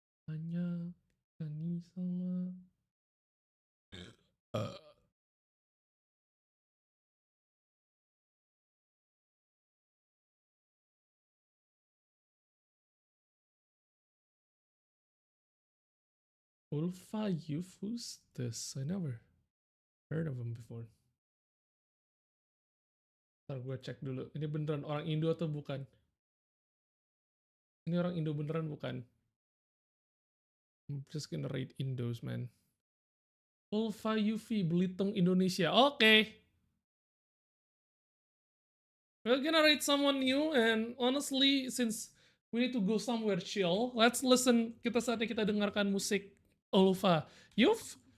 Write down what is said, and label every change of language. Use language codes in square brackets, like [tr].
[id] Banyak, Dani sama Ulfa Youth, [en] who's this? I never heard of him before. [id] Ntar gue cek dulu, ini beneran orang Indo atau bukan? Ini orang Indo beneran bukan? [en] I'm just gonna raid Indos, man. Ulfa Yufi, Belitung, Indonesia. Oke. We're gonna raid someone new, and honestly, since we need to go somewhere chill, let's listen. [id] Saatnya kita dengarkan musik Ulfa Youth.